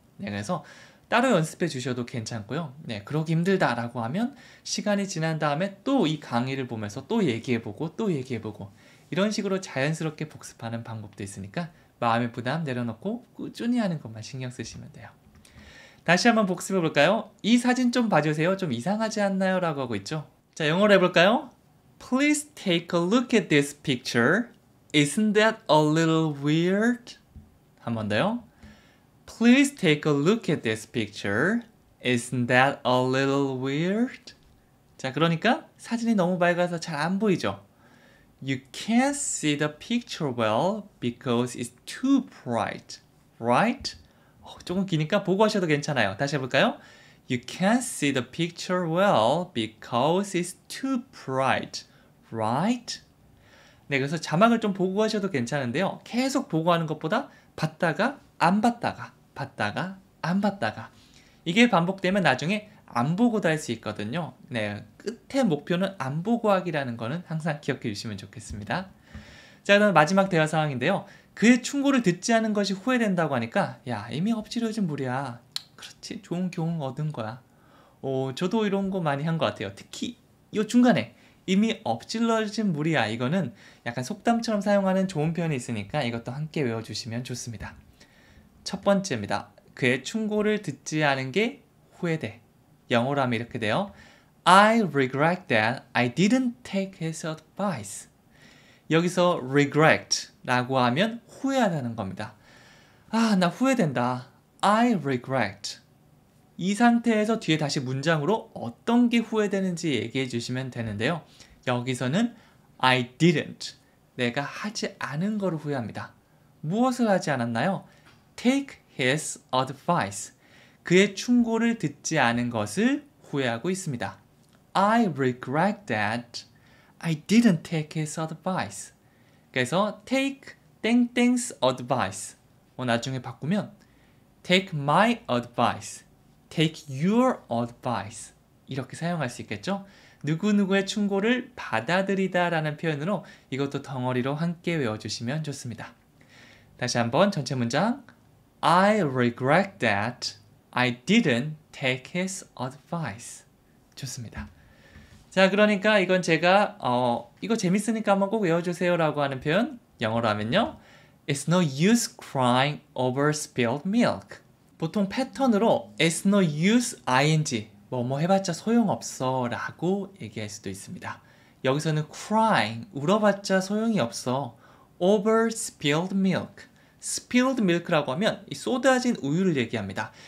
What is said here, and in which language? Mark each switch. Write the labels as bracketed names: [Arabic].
[Korean] 네, 그래서 따로 연습해 주셔도 괜찮고요. 네, 그러기 힘들다라고 하면 시간이 지난 다음에 또 이 강의를 보면서 또 얘기해보고 또 얘기해보고 이런 식으로 자연스럽게 복습하는 방법도 있으니까 마음의 부담 내려놓고 꾸준히 하는 것만 신경 쓰시면 돼요. 다시 한번 복습해 볼까요? 이 사진 좀 봐주세요. 좀 이상하지 않나요? 라고 하고 있죠. 자, 영어로 해볼까요? [English] Please take a look at this picture. Isn't that a little weird? [Korean] 한 번 더요. [English] Please take a look at this picture. Isn't that a little weird? [Korean] 자, 그러니까 사진이 너무 밝아서 잘 안 보이죠? [English] You can't see the picture well because it's too bright. Right? [Korean] 조금 기니까 보고 하셔도 괜찮아요. 다시 해볼까요? [English] You can't see the picture well because it's too bright. Right? [Korean] 네, 그래서 자막을 좀 보고 하셔도 괜찮은데요. 계속 보고 하는 것보다 봤다가 안 봤다가 봤다가 안 봤다가 이게 반복되면 나중에 안 보고도 할 수 있거든요. 네, 끝의 목표는 안 보고 하기라는 거는 항상 기억해 주시면 좋겠습니다. 자, 그럼 마지막 대화 상황인데요. 그의 충고를 듣지 않은 것이 후회된다고 하니까 야, 이미 엎질러진 물이야. 그렇지, 좋은 교훈 얻은 거야. 저도 이런 거 많이 한 것 같아요. 특히 이 중간에 이미 엎질러진 물이야. 이거는 약간 속담처럼 사용하는 좋은 표현이 있으니까 이것도 함께 외워주시면 좋습니다. 첫 번째입니다. 그의 충고를 듣지 않은 게 후회돼. 영어로 하면 이렇게 돼요. [English] I regret that I didn't take his advice. [Korean] 여기서 regret 라고 하면 후회하다는 겁니다. 나 후회된다. [English] I regret. [Korean] 이 상태에서 뒤에 다시 문장으로 어떤 게 후회되는지 얘기해 주시면 되는데요. 여기서는 [English] I didn't. [Korean] 내가 하지 않은 거를 후회합니다. 무엇을 하지 않았나요? [English] Take his advice. [Korean] 그의 충고를 듣지 않은 것을 후회하고 있습니다. [English] I regret that I didn't take his advice. [Korean] 그래서 [English] take 땡땡's advice. [Korean] 나중에 바꾸면 [English] take my advice. take your advice. [Korean] 이렇게 사용할 수 있겠죠? 누구누구의 충고를 받아들이다 라는 표현으로 이것도 덩어리로 함께 외워주시면 좋습니다. 다시 한번 전체 문장. [English] I regret that I didn't take his advice. [Korean] 좋습니다. 자, 그러니까 이건 제가 이거 재밌으니까 한번 꼭 외워주세요 라고 하는 표현 영어로 하면요. [English] It's no use crying over spilled milk. [Korean] 보통 패턴으로 [English] It's no use [Korean] ing 뭐뭐 해봤자 소용없어 라고 얘기할 수도 있습니다. 여기서는 crying 울어봤자 소용이 없어 [English] over spilled milk. [Korean] spilled milk라고 하면 이 쏟아진 우유를 얘기합니다.